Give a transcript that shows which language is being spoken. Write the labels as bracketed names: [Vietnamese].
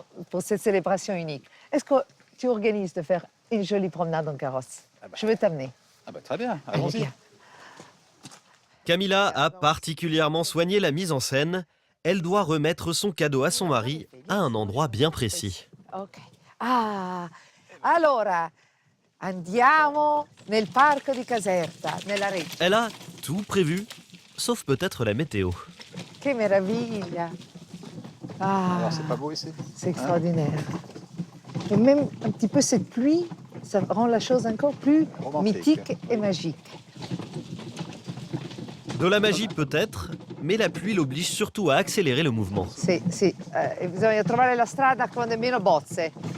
[French] pour cette célébration unique. Est-ce que tu organises de faire une jolie promenade en carrosse? Je veux t'amener. Ah bah, très bien, Allez, allons-y. viens. Camilla a particulièrement soigné la mise en scène. Elle doit remettre son cadeau à son mari à un endroit bien précis. Ok. [Italian] Ah, allora, andiamo nel parco di Caserta, nella Reggia. [French] Elle a tout prévu, sauf peut-être la météo. [Italian] Che meraviglia! Ah, [French] Alors, c'est pas beau ici? c'est extraordinaire. Et même un petit peu cette pluie, ça rend la chose encore plus Romantique. mythique et magique. De la magie peut-être, mais la pluie l'oblige surtout à accélérer le mouvement. [Italian] Sì, bisogna trovare la strada con meno bozze.